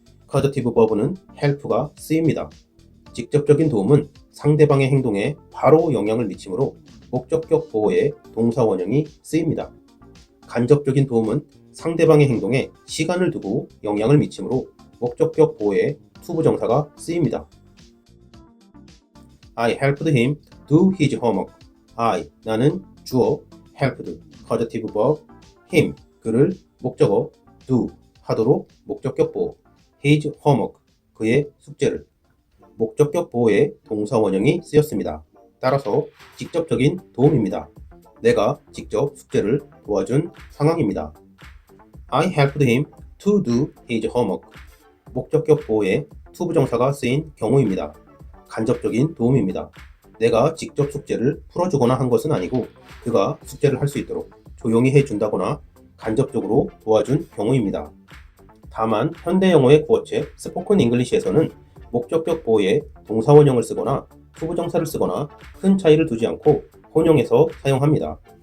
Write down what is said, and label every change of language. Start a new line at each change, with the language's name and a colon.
Korean: causative verb는 help가 쓰입니다. 직접적인 도움은 상대방의 행동에 바로 영향을 미치므로 목적격 보호에 동사 원형이 쓰입니다. 간접적인 도움은 상대방의 행동에 시간을 두고 영향을 미치므로 목적격 보호에 to 부정사가 쓰입니다.
English: I helped him do his homework.
Korean: 나는 주어, helped, causative verb, him, 그를 목적어, do, 하도록 목적격 보호,
English: his homework,
Korean: 그의 숙제를. 목적격 보호에 동사 원형이 쓰였습니다. 따라서 직접적인 도움입니다. 내가 직접 숙제를 도와준 상황입니다.
English: I helped him to do his homework.
Korean: 목적격 보호에 to 부정사가 쓰인 경우입니다. 간접적인 도움입니다. 내가 직접 숙제를 풀어주거나 한 것은 아니고 그가 숙제를 할 수 있도록 조용히 해준다거나 간접적으로 도와준 경우입니다. 다만 현대 영어의 구어책 스포큰 잉글리시에서는 목적격 보호에 동사 원형을 쓰거나 to 부정사를 쓰거나 큰 차이를 두지 않고 혼용해서 사용합니다.